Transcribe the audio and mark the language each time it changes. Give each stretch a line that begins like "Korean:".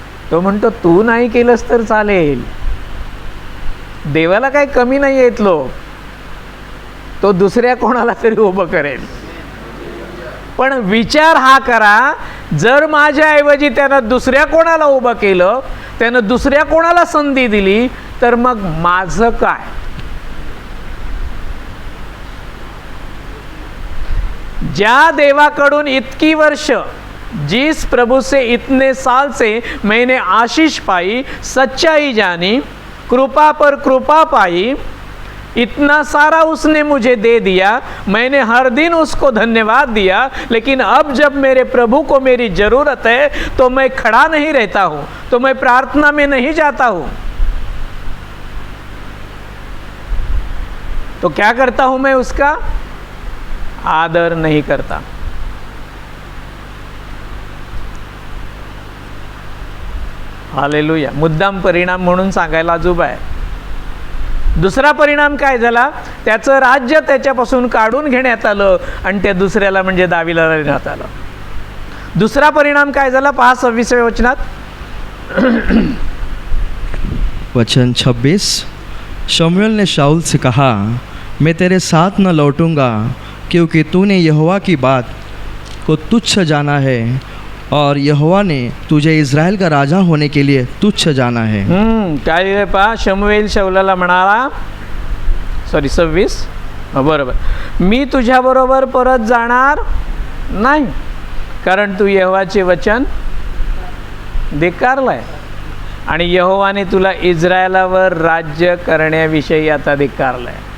Marathi: तो म्हणतो तू नाही केलंस तर चालेल, देवाला काही कमी नाही आहेत लोक, तो दुसऱ्या कोणाला तरी उभं करेल. पण विचार हा करा, जर माझ्याऐवजी त्यानं दुसऱ्या कोणाला उभं केलं, त्यानं दुसऱ्या कोणाला संधी दिली, तर मग माझं काय? ज्या देवाकडून इतकी वर्ष,
Hindi: जिस प्रभु से इतने साल से मैंने आशीष पाई, सच्चाई जानी, कृपा पर कृपा पाई, इतना सारा उसने मुझे दे दिया, मैंने हर दिन उसको धन्यवाद दिया, लेकिन अब जब मेरे प्रभु को मेरी ज़रूरत है तो मैं खड़ा नहीं रहता हूँ, तो मैं प्रार्थना में नहीं जाता हूँ. तो क्या करता हूँ मैं? उसका आदर नहीं करता. हालेलुया.
Marathi: मुद्दाम परिणाम म्हणून सांगायला अजूब आहे. दुसरा परिणाम काय झाला? त्याचं राज्य त्याच्यापासून काढून घेण्यात आलं आणि त्या दुसऱ्याला म्हणजे दावीला देण्यात आलं. दुसरा परिणाम काय झाला पहा 26व्या वचनात.
Hindi: वचन 26, शमूएल ने शाऊल से कहा, मैं तेरे साथ न लौटूंगा, क्योंकि तूने यहोवा की बात को तुच्छ जाना है और यहोवा ने तुझे इस्राएल का राजा होने के लिए तुच्छ जाना है.
Marathi: काय रे पहा, शमूएल शौलाला म्हणाला, 26 बरोबर, मी तुझ्याबरोबर परत जाणार नाही, कारण तू यहोवाचे वचन धिक्कारलाय आणि यहोवाने तुला इस्रायलावर राज्य करण्याविषयी आता धिक्कारलाय.